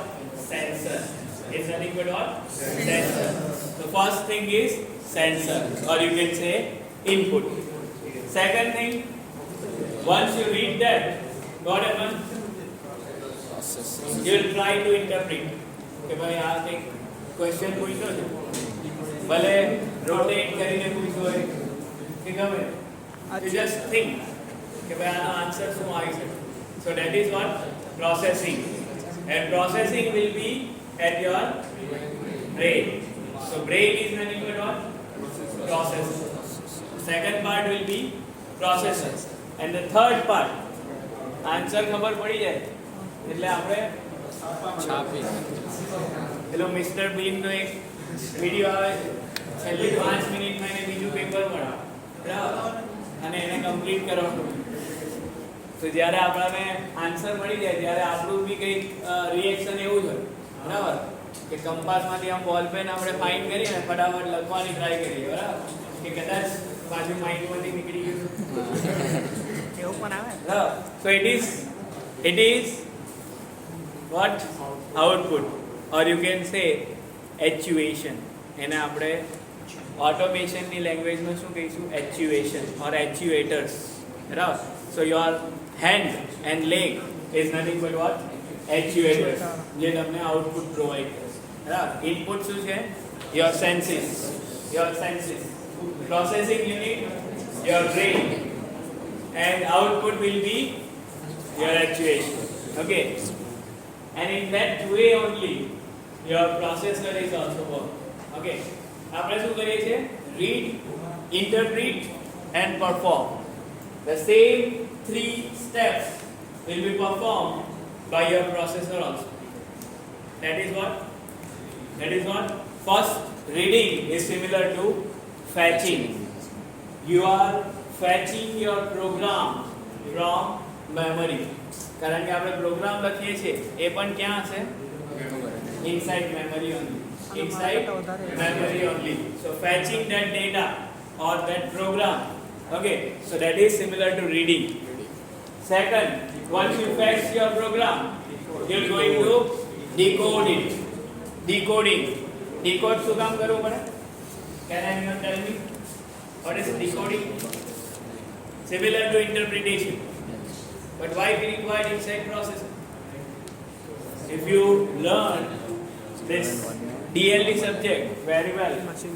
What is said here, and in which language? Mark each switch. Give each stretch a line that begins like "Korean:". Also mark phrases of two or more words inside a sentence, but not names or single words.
English: Sensor. It's nothing but what? Sensor. The first thing is sensor, or you can say input. Second thing, once you read that, what happens? You will try to interpret.
Gujarati: કે ભાઈ આ કંઈક ક્વેશ્ચન પૂછ્યો છે, ભલે રોટેટ કરીને પૂછ્યો હોય કે ગમે,
English: you just think
Gujarati: કે ભાઈ આનો આન્સર શું આવી શકે.
English: So that is what? Processing. And processing will be at your brain. So brain is nothing but what? Processor. Second part will be processor. And the third part, answer
Gujarati: ખબર પડી જાય એટલે આપણે છાપી. પેલો મિસ્ટર બીન નો એક વિડિયો આવે, છેલ્લી 5 મિનિટમાં એને બીજું પેપર મળે, બરાબર, અને એને કમ્પ્લીટ કરવાનું. તો જ્યારે આપણને આન્સર મળી જાય ત્યારે આપણું બી કંઈક રિએક્શન એવું જ હોય, બરાબર, કે કંપાસમાંથી આમ
English: ball pen
Gujarati: આપણે ફાઇન કરીને ફટાફટ લખવાની ટ્રાય કરીએ, બરાબર, કે કદાચ પાછું માઇન્ડમાંથી નીકળી ગયું.
English: So it is what? Output, or you can say actuation.
Gujarati: એને આપણે ઓટોમેશનની લેંગ્વેજમાં શું કહીશું?
English: Actuation or actuators, બરાબર. So your hand and leg is nothing but what? Actuators,
Gujarati: જે તમને
English: output provide
Gujarati: કરશે, બરાબર. ઇનપુટ શું છે?
English: Your senses. Processing unit, your brain, and output will be your actuation. Okay. And in that way only your processor is also work.
Gujarati: Okay. આપણે શું કરીએ છીએ?
English: Read, interpret and perform. The same 3 steps will be performed by your processor also. That is what? First, reading is similar to fetching. You are fetching your program from memory.
Gujarati: કારણ કે આપણે પ્રોગ્રામ લખીએ છીએ એ પણ ક્યાં હશે?
English: Inside memory only. Inside memory only. So fetching that data or that program, okay, so that is similar to reading. Second, once you fetch your program, you're going to decode it. Decoding. Decode
Gujarati: શું કામ કરવું પડે?
English: Can anyone tell me what is decoding? Similar to interpretation, but why we require inside processing? If you learn this DLD subject very well, machine